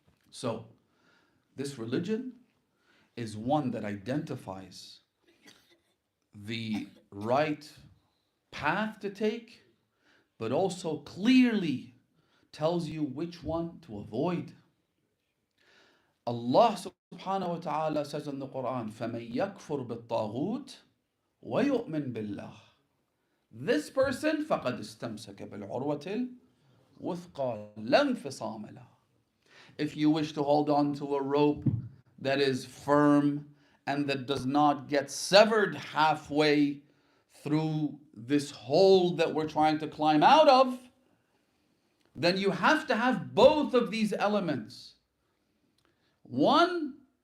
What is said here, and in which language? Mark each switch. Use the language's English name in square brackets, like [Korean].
[English] So, this religion is one that identifies the right path to take, but also clearly tells you which one to avoid. Allah subhanahu wa ta'ala says in the Quran, [Arabic] فَمَن يَكْفُرْ بِالطَّاغُوتِ وَيُؤْمِن بِاللَّهِ. [English] This person [Arabic] فَقَدْ اسْتَمْسَكَ بِالْعُرْوَةِ الْوُثْقَى لَا انْفِصَامَ لَهَا. [English] If you wish to hold on to a rope that is firm and that does not get severed halfway through this hole that we're trying to climb out of, then you have to have both of these elements. One,